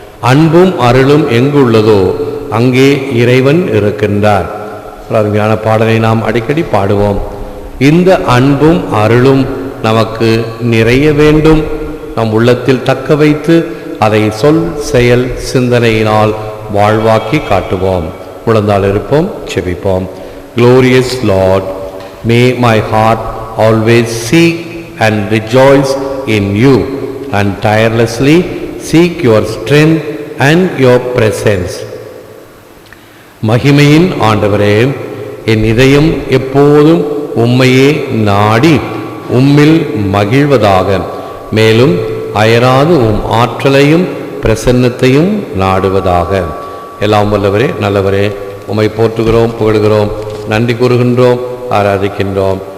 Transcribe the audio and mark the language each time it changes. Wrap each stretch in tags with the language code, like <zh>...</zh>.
<ta>அன்பும் அருளும் எங்குள்ளதோ அங்கே இறைவன் இருக்கின்றார். அருமையான பாடலை நாம் அடிக்கடி பாடுவோம். இந்த அன்பும் அருளும் நமக்கு நிறைய வேண்டும். நம் உள்ளத்தில் தக்க வைத்து அதை சொல், செயல், சிந்தனையினால் வாழ்வாக்கி காட்டுவோம். முழந்தால் இருப்போம், செபிப்போம்.</ta> <en>Glorious Lord, may my heart always seek and rejoice in you and tirelessly seek your strength and your presence.</en> <ta>மகிமையின் ஆண்டவரே, என் இதயம் எப்போதும் உம்மையே நாடி உம்மில் மகிழ்வதாக, மேலும் அயராது உம் ஆற்றலையும் பிரசன்னத்தையும் நாடுவதாக. எல்லாம் வல்லவரே, நல்லவரே, உம்மை போற்றுகிறோம், புகழுகிறோம், நன்றி கூறுகின்றோம், ஆராதிக்கின்றோம்.</ta>